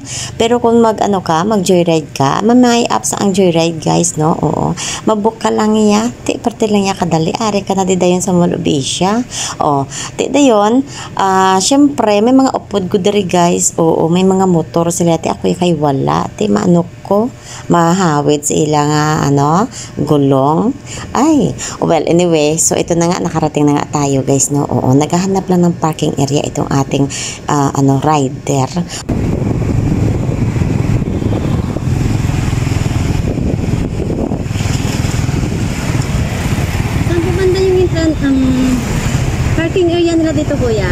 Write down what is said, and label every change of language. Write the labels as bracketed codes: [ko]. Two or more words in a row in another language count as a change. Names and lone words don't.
[hil] Pero kung mag-joyride ka, may apps ang joyride, guys, no? Oo. Mabook ka lang iya. Ti, parte lang iya kadali. Ari ka na di dayon sa Mall of Asia. O, ti dayon, syempre, may mga upod ko diri, guys. Oo, may mga motor sila. Ti, ako kay wala. Ti, maanok ko. Mahawid sa ilang, gulong. [tl] Ay, [en] well, anyway, [tl] so ito na nga, nakarating na nga tayo, guys, no? Oo, naghahanap lang ng [en] parking area [tl] itong ating, rider. [en] Parking area [tl] nila dito, kuya.